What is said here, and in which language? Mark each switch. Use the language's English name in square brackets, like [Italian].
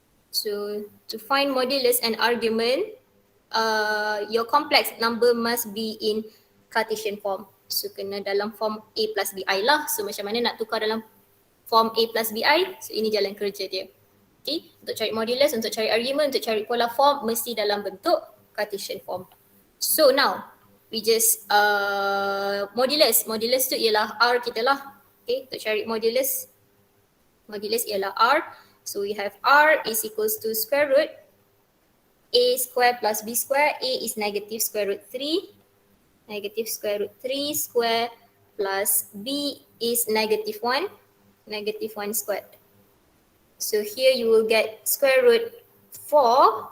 [English] So to find modulus and argument, your complex number must be in Cartesian form. [Malay] So kena dalam form A plus BI lah. So macam mana nak tukar dalam form A plus BI? So ini jalan kerja dia. Okay. Untuk cari modulus, untuk cari argument, untuk cari polar form mesti dalam bentuk Cartesian form. [English] So now we just modulus [Malay] tu ialah R kita lah. [English] Okay. [Malay] Untuk cari modulus ialah R. [English] So we have R is equals to square root A square plus B square. A is negative square root 3. Negative square root 3 square plus B is negative 1. Negative 1 squared. So here you will get square root 4.